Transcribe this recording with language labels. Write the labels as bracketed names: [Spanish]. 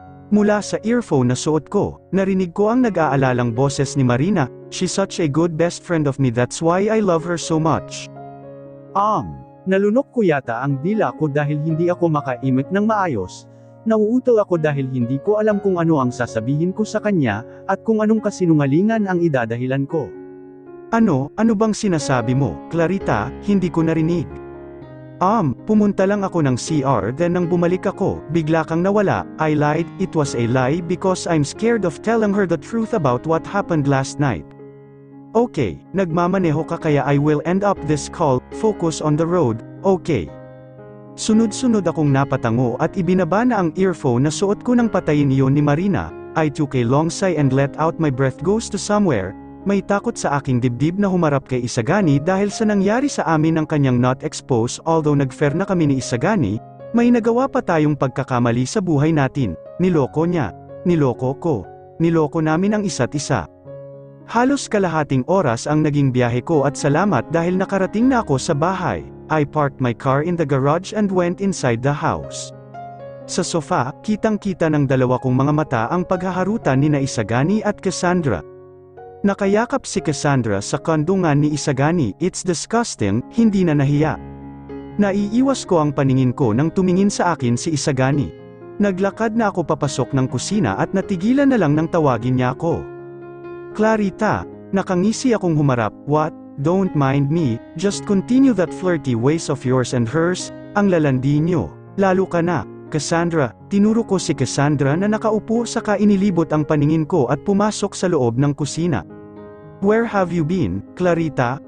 [Filipino] Mula sa earphone na suot ko, narinig ko ang nag-aalalang boses ni Marina. [English] She's such a good best friend of me, that's why I love her so much. [Filipino] Nalunok ko yata ang dila ko dahil hindi ako makaimik ng maayos. Nauutol ako dahil hindi ko alam kung ano ang sasabihin ko sa kanya, at kung anong kasinungalingan ang idadahilan ko. Ano bang sinasabi mo, Clarita? Hindi ko narinig. Pumunta lang ako ng CR then nang bumalik ako, bigla kang nawala. [English] I lied, it was a lie because I'm scared of telling her the truth about what happened last night. Okay, [Filipino] nagmamaneho ka kaya [English] I will end up this call, focus on the road, okay. [Filipino] Sunod-sunod akong napatango at ibinaba na ang earphone na suot ko nang patayin iyon ni Marina. [English] I took a long sigh and let out my breath goes to somewhere. [Filipino] May takot sa aking dibdib na humarap kay Isagani dahil sa nangyari sa amin ng kanyang [English] not exposed. [Filipino] Although nag-fair na kami ni Isagani, may nagawa pa tayong pagkakamali sa buhay natin. Niloko niya. Niloko ko. Niloko namin ang isa't isa. Halos kalahating oras ang naging biyahe ko at salamat dahil nakarating na ako sa bahay. [English] I parked my car in the garage and went inside the house. [Filipino] Sa sofa, kitang-kita ng dalawa kong mga mata ang paghaharutan ni Isagani at Cassandra. Nakayakap si Cassandra sa kandungan ni Isagani. [English] It's disgusting, [Filipino] hindi na nahiya. Naiiwas ko ang paningin ko nang tumingin sa akin si Isagani. Naglakad na ako papasok ng kusina at natigilan na lang nang tawagin niya ako. Clarita, nakangisi akong humarap. What? [English] Don't mind me, just continue that flirty ways of yours and hers. [Filipino] Ang lalandi niyo. Lalo ka na. Cassandra, tinuro ko si Cassandra na nakaupo saka inilibot ang paningin ko at pumasok sa loob ng kusina. [English] Where have you been, Clarita?